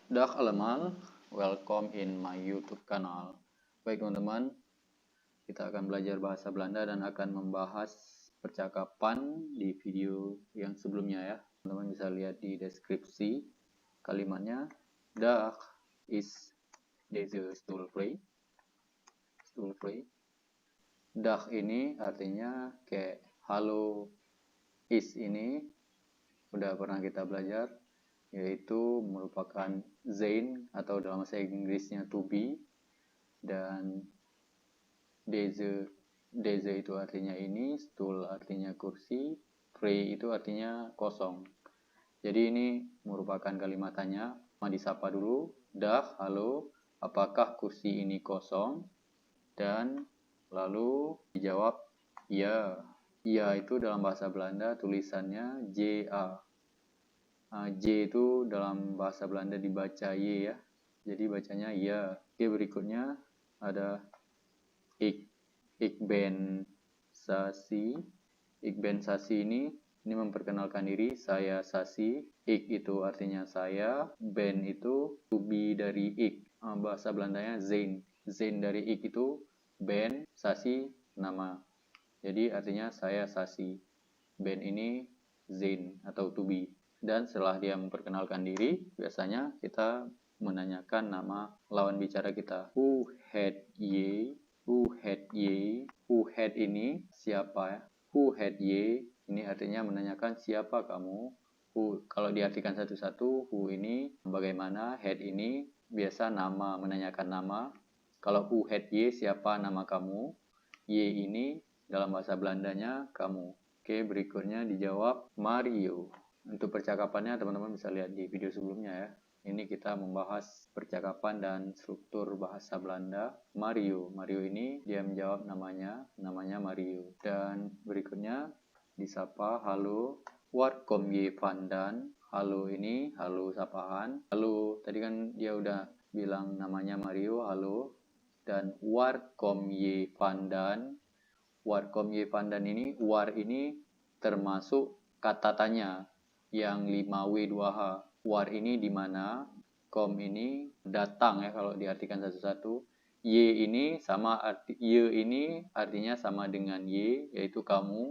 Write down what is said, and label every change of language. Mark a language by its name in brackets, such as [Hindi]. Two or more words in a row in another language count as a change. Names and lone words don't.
[Dutch] Dag allemaal, [English] welcome in my YouTube kanal. [Indonesian] Baik teman-teman, kita akan belajar bahasa Belanda dan akan membahas percakapan di video yang sebelumnya ya. Teman-teman bisa lihat di deskripsi kalimatnya. [Dutch] Dag is deze stoel vrij. Stoel vrij. [Indonesian] Dag ini artinya kayak halo, is ini udah pernah kita belajar, yaitu merupakan zijn atau dalam bahasa Inggrisnya [English] to be, [Indonesian] dan deze itu artinya ini, stool artinya kursi, vrij itu artinya kosong. Jadi ini merupakan kalimat tanya. Disapa dulu, dag, halo, apakah kursi ini kosong? Dan lalu dijawab ya. Ya itu dalam bahasa Belanda tulisannya JA. J itu dalam bahasa Belanda dibaca Y ya. Jadi bacanya ya. Oke, berikutnya ada [Dutch] ik ben Sasi. Ik ben Sasi [Indonesian] ini memperkenalkan diri, saya Sasi. Ik itu artinya saya, ben itu [English] to be [Indonesian] dari ik. Bahasa Belandanya zijn. Zijn dari ik itu ben, Sasi nama. Jadi artinya saya Sasi. Ben ini zijn atau [English] to be. [Indonesian] Dan setelah dia memperkenalkan diri, biasanya kita menanyakan nama lawan bicara kita. [Dutch] Hoe het je? Hoe het je? Hoe het [Indonesian] ini siapa ya? [Dutch] Hoe het je [Indonesian] ini artinya menanyakan siapa kamu. Who, kalau diartikan satu-satu, who ini bagaimana, het ini biasa nama, menanyakan nama. Kalau [Dutch] who het je [Indonesian] siapa nama kamu, ye ini dalam bahasa Belandanya kamu. Oke, berikutnya dijawab Mario. Untuk percakapannya teman-teman bisa lihat di video sebelumnya ya. Ini kita membahas percakapan dan struktur bahasa Belanda. Mario. Mario ini dia menjawab namanya Mario. Dan berikutnya disapa halo. [Dutch] Waar kom je vandaan? [Indonesian] Halo ini halo sapaan. Halo, tadi kan dia udah bilang namanya Mario, halo. [Dutch] Dan waar kom je vandaan? Waar kom je vandaan [Indonesian] ini, waar ini termasuk kata tanya yang 5W2H. Waar ini di mana, kom ini datang ya kalau diartikan satu-satu. Y ini sama ini artinya sama dengan Y, yaitu kamu.